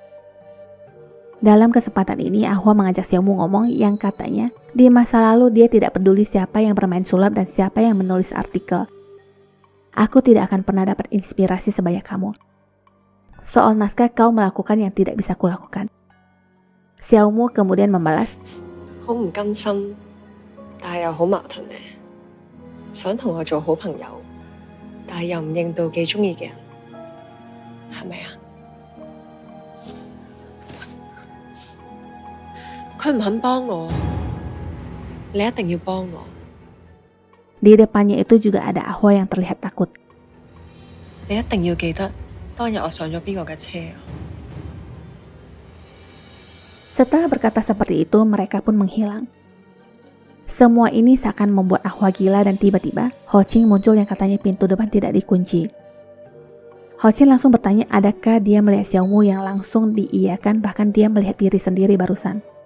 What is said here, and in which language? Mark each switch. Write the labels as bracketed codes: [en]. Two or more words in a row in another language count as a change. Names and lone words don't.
[id] Dalam kesempatan ini Ahwa mengajak Xiaomu ngomong yang katanya di masa lalu dia tidak peduli siapa yang bermain sulap dan siapa yang menulis artikel. "Aku tidak akan pernah dapat inspirasi sebanyak kamu. Soal naskah kau melakukan yang tidak bisa kulakukan." Xiaomu kemudian membalas, [yue] 好唔甘心，但係又好矛盾嘅，想同我做好朋友。但係又唔認到幾中意嘅人，係咪啊？佢唔肯幫我，你一定要幫我。 [id] Di depannya itu juga ada Ahwa yang terlihat takut. [yue] 你一定要記得當日我上咗邊個嘅車啊！ [id] Setelah berkata seperti itu, mereka pun menghilang. Semua ini seakan membuat Ahwa gila dan tiba-tiba Ho Ching muncul yang katanya pintu depan tidak dikunci. Ho Ching langsung bertanya adakah dia melihat Xiaomu yang langsung diiyakan, bahkan dia melihat diri sendiri barusan.